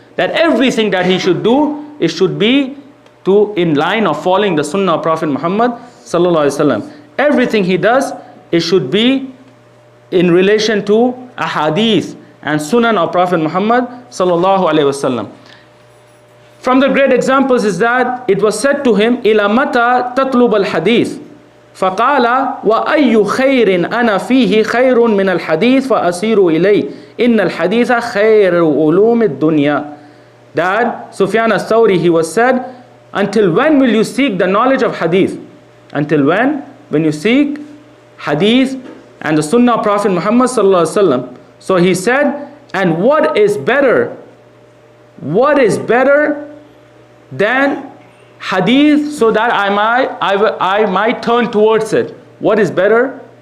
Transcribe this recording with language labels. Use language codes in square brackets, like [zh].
[en] That everything that he should do, it should be in line of following the Sunnah of Prophet Muhammad sallallahu alaihi wasallam. Everything he does, it should be in relation to a hadith and Sunan of Prophet Muhammad sallallahu alaihi wasallam. From the great examples is that it was said to him, [ar] إِلَى مَتَى تَطْلُبَ الْحَدِيثِ فَقَالَ وَأَيُّ خَيْرٍ أَنَا فِيهِ خَيْرٌ مِنَ الْحَدِيثِ فَأَسِيرُ إِلَيْهِ إِنَّ الْحَدِيثَ خَيْرُ عُلُومِ الدُّنْيَا. [en] That Sufyan al-Thawri, he was said, until when will you seek the knowledge of hadith? Until when? When you seek hadith and the Sunnah of Prophet Muhammad sallallahu alaihi wasallam. So he said, and what is better? What is better than hadith, so that I might turn towards it? What is better?